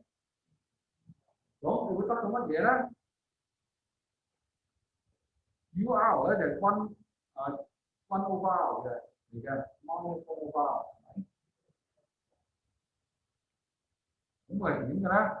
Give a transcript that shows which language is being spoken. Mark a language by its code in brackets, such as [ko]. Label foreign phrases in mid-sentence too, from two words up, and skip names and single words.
[yue] 咁你會得到乜嘢咧？UR 咧就係 [en] one over [yue] 嘅嚟嘅 ， [en] one over [yue] 係咪？咁佢係點嘅咧？